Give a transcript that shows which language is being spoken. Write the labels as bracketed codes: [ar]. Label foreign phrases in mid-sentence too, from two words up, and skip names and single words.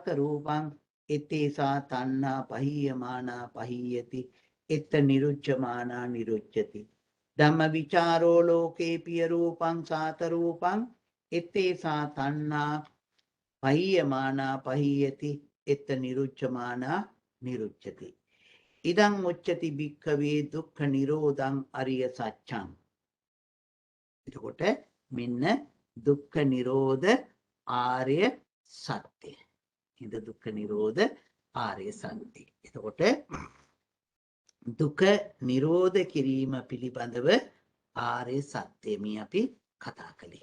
[pi] රූපං ඉත්තේසා තණ්හා පහියමානා පහියති එත්ත නිරුච්ඡමානා නිරුච්ඡති ධම්ම විචාරෝ ලෝකේ පිය රූපං සාත රූපං ඉත්තේසා තණ්හා පහියමානා පහියති එත්ත නිරුච්ඡමානා නිරුච්ඡති ඉදං උච්චති භික්ඛවේ දුක්ඛ නිරෝධං අරිය සත්‍යං [si] එතකොට මෙන්න දුක්ඛ නිරෝධ ආර්ය සත්‍ය ඉද දුක්ඛ නිරෝධ ආර්ය සත්‍ය එතකොට දුක නිරෝධ කිරීම පිළිබඳව ආර්ය සත්‍ය මේ අපි කතා කළේ.